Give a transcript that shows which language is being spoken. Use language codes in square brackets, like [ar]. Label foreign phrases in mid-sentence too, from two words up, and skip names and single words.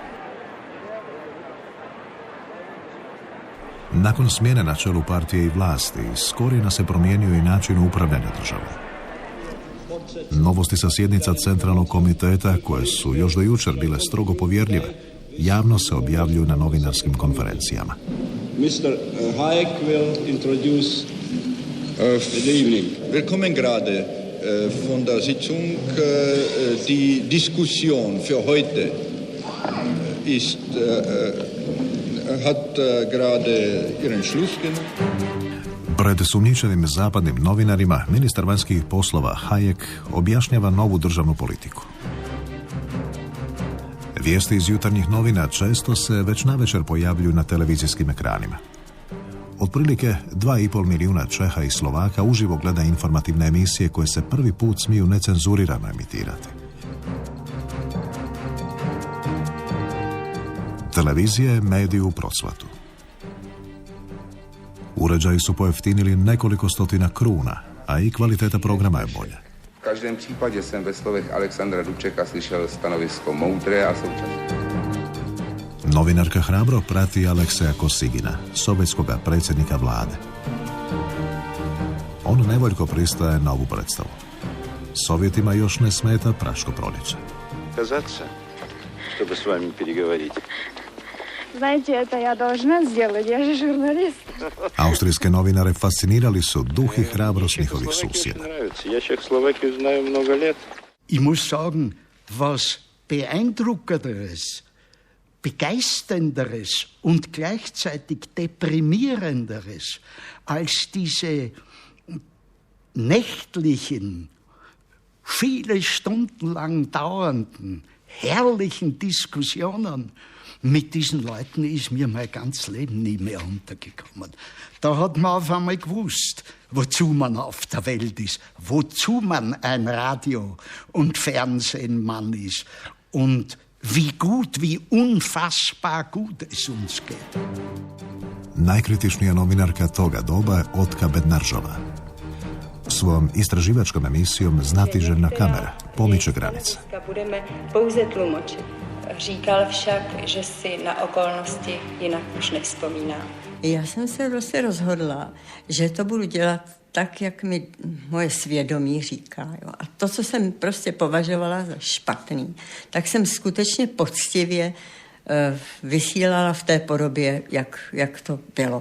[hr] Nakon smjene na čelu partije i vlasti, s korijena se promijenio i način upravljanja državom. Novosti sa sjednica Centralnog komiteta, koje su još do jučer bile strogo povjerljive, javno se objavljuju na novinarskim konferencijama. [en] Mr. Hayek will introduce the evening. [de] Willkommen gerade von der Sitzung. Die Diskussion für heute ist hat gerade ihren Schluss genommen. [hr] Pred sumnjičevim zapadnim novinarima ministar vanjskih poslova Hayek objašnjava novu državnu politiku. Vijesti iz jutarnjih novina često se već navečer pojavljuju na televizijskim ekranima. Otprilike 2,5 milijuna Čeha i Slovaka uživo gleda informativne emisije koje se prvi put smiju necenzurirano emitirati. Televizija je medij u procvatu. Uređaji su pojeftinili nekoliko stotina kruna, a i kvaliteta programa je bolja. [cs] V každém případě jsem ve slovech Aleksandra Dubčeka slyšel stanovisko moudré a současné. [hr] Novinarka hrabro prati Alekseja Kosigina, sovjetskoga predsjednika vlade. On nevoljko pristaje na ovu predstavu. Sovjetima još ne smeta Praško proljeće. [ru] Казаться, чтобы с вами переговорить. Знаете, это я должна сделать, я же журналист. [hr] Austrijske novinare fascinirali su duh i hrabrost njihovih susjeda. [ru] Я Чехословакию знаю много лет. [de] Ich muss sagen, was beeindruckenderes, begeisternderes und gleichzeitig deprimierenderes als diese nächtlichen, viele Stunden lang dauernden, herrlichen Diskussionen mit diesen Leuten ist mir mein ganzes Leben nie mehr untergekommen. Da hat man auf einmal gewusst, wozu man auf der Welt ist, wozu man ein Radio- und Fernsehmann ist und wie gut, wie unfassbar gut es uns geht. [hr] Najkritičnija novinarka toga doba je Otka Bednaržova. Svojom istraživačkom emisijom Znatiželjna kamera pomiče granice. [cs] Budeme pouze tlumočit. Říkal však, že si na okolnosti jinak už nevzpomíná. Já jsem se prostě rozhodla, že to budu dělat tak, jak mi moje svědomí říká. Jo. A to, co jsem prostě považovala za špatný, tak jsem skutečně poctivě vysílala v té podobě, jak to bylo.